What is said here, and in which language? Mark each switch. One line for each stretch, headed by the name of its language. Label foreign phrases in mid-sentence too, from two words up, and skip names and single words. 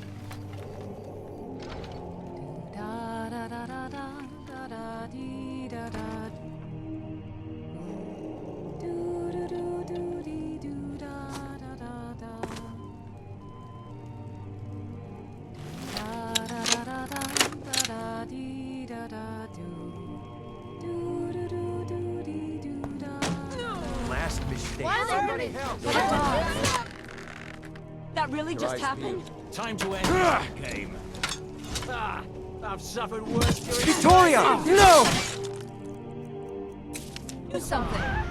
English: da da da da da da dee da da do do do do dee do da da da da da da da da da dee da da do do do do do dee do. Last mistake. Somebody help! That really just happened? Time to end the game. I've suffered worse during Victoria! No! Do something.